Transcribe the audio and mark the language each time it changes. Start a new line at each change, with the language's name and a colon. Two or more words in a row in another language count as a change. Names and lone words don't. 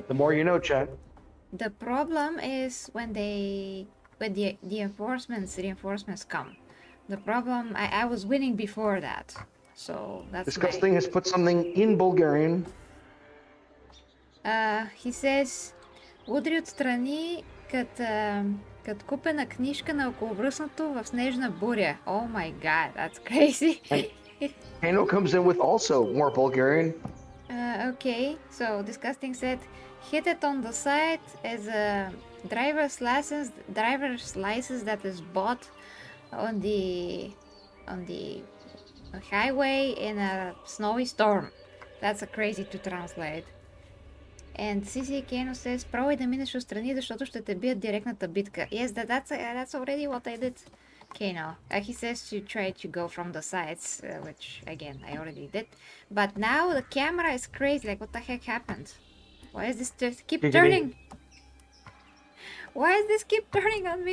English: The more you know, chat. the problem is when the reinforcements come. The problem, I was winning before that, So that's Disgusting has put something in Bulgarian. He says,
Bulgarian: удри отстрани като купена книжка на околовръстното в снежна буря.
English: Oh my god, that's crazy. And Kano comes in with also more Bulgarian. Okay, so Disgusting said, hit it on the side as a driver's license that is bought on the highway in a snowy storm. That's a crazy to translate. And CC Kano says,
Bulgarian: пробвай да минеш отстрани, защото ще те бият директната битка.
English: Yes, that's already what I did. Kano. He says to try to go from the sides, which again I already did. But now the camera is crazy. Like, what the heck happened? Why is this just keep turning? Why is this keep turning on me?